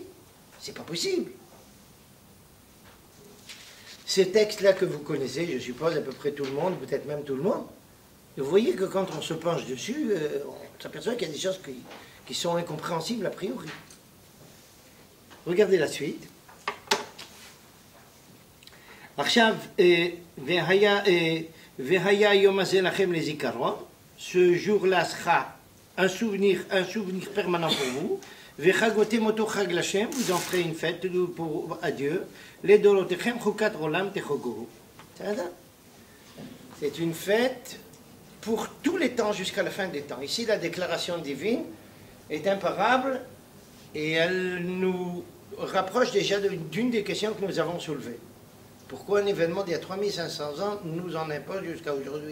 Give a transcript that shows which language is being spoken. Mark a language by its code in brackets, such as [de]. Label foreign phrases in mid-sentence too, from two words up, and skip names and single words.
[fr] C'est pas possible. Ces textes-là que vous connaissez, je suppose à peu près tout le monde, peut-être même tout le monde, et vous voyez que quand on se penche dessus, on s'aperçoit qu'il y a des choses qui sont incompréhensibles a priori. Regardez la suite. [he] עכשיו, והיה היום הזה לכם לזיכרון, [fr] ce jour-là sera un souvenir permanent pour vous, [he] וחגותם אותו חג לשם, [fr] vous en ferez une fête pour Dieu, [he] לדורותיכם חוקת עולם תחוגוהו. [fr] C'est une fête pour tous les temps jusqu'à la fin des temps. Ici, la déclaration divine est imparable et elle nous rapproche déjà d'une des questions que nous avons soulevées. Pourquoi un événement d'il y a 3500 ans nous en impose jusqu'à aujourd'hui?